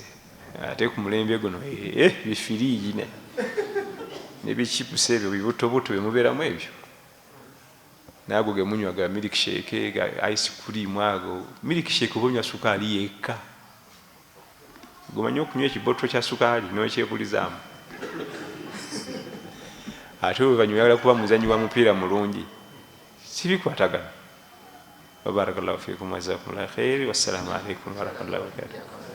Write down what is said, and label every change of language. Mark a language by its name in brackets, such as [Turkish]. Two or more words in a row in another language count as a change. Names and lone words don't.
[Ganda] Ate ku mulembe guno bifiriigi nebichipusa ebyo bibutobuto byemubeeramu ebyo, naago ge munywa ga milkshake ga ice cream ago. Milkshake oba onywa sukaali yekka, gomanyi okunywa ekiboto kya sukaali n'okyebulizaamu. Ate bwe banywa oyagala kuba muzanyi wa mupiira mulungi, sibikwatagana. [Arabic] بارك الله فيكم وجزاكم الله خيرا، والسلام عليكم ورحمة الله وبركاته.